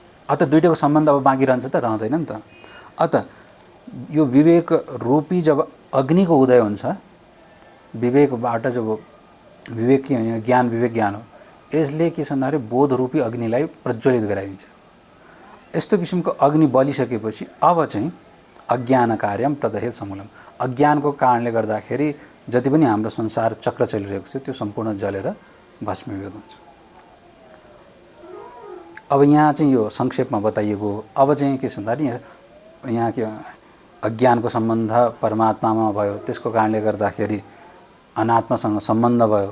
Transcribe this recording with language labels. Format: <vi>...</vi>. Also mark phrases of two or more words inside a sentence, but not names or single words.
<ne>अत दुईटैको सम्बन्ध अब बाँकी रहन्छ त, रहँदैन नि त। अत यो विवेक रूपी जब अग्निको उदय हुन्छ, विवेकबाट जब विवेक के यहाँ ज्ञान विवेक ज्ञान हो, यसले के छ भन्दाखेरि बोध रूपी अग्निलाई प्रज्वलित गराइदिन्छ। यस्तो किसिमको अग्नि बलिसकेपछि अब चाहिँ</ne> <sa>अज्ञान कार्यम प्रदहेत समूलम,</sa> <ne>अज्ञानको कारणले गर्दाखेरि जति पनि हाम्रो संसार चक्र चलिरहेको छ त्यो सम्पूर्ण जलेर भस्मीभूत हुन्छ। अब यहाँ चाहिँ यो संक्षेपमा बताइएको। अब चाहिँ के छ भन्दाखेरि यहाँ के अज्ञानको सम्बन्ध परमात्मामा भयो, त्यसको कारणले गर्दाखेरि अनात्मासँग सम्बन्ध भयो।</ne>